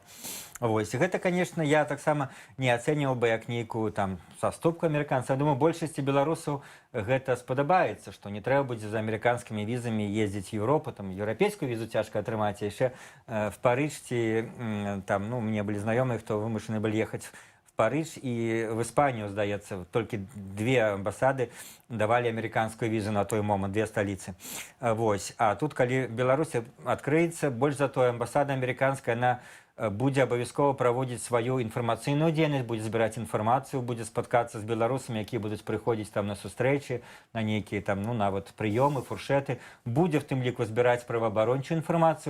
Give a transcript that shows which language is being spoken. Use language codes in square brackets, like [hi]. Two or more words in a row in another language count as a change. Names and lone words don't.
[be] Вось, і гэта, конечно, я таксама не ацэньваў бы як нейкую там саступку амерыканцаў. Я думаю, большасці беларусаў гэта спадабаецца, што не трэба будзе за амерыканскімі візамі ездзіць в Еўропу, там еўрапейскую візу цяжка атрымаць, а яшчэ в Париж ці там, ну, мне былі знаёмыя, хто вымушаны былі ехаць в Париж і в Іспанію, здаецца, толькі 2 амбасады давалі амерыканскую візу на той момант, 2 сталіцы. Вось, а тут, калі Беларусь адкрыецца, больш за тое, амбасада амерыканская, она будзе абавязкова праводзіць сваю інфармацыйную дзейнасць, будзе збіраць інфармацыю, будзе спаткацца з беларусамі, якія будуць прыходзіць там на сустрэчы, на нейкія там, ну, нават прыёмы, фуршэты, будзе в тым ліку збіраць праваабарончую інфармацыю.